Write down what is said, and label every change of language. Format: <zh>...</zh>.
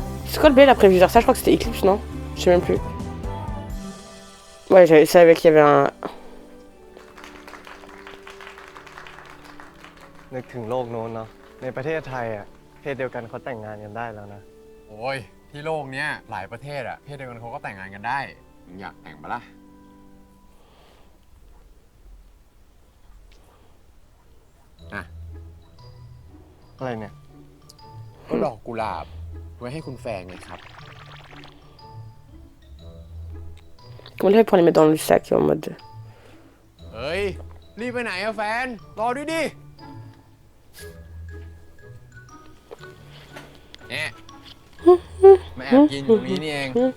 <fr>C'est quoi le BL après Viser ça? Je crois que c'était Eclipse, non? Je sais même plus. Ouais, je savais qu'il y avait un...</fr> <th>นึกถึงโลกโน้นเนาะในประเทศไทยอ่ะเพศเดียวกันเขาแต่งงานกันได้แล้วนะ โอ้ยที่โลกเนี้ยหลายประเทศอะเพศเดียวกันเขาก็แต่งงานกันได้มึงอยากแต่งปะล่ะอ่ะ อะไรเนี่ย ก็ดอกกุหลาบไว้ให้คุณแฟนไงครับ</th> <fr>Comment il pour les mettre dans le sac en mode.</fr> <th>เฮ้ย รีบไปไหนอะแฟน รอด้วยดิเนี่ยมาแอบกินอยู่ตรงนี้นี่เอง</th>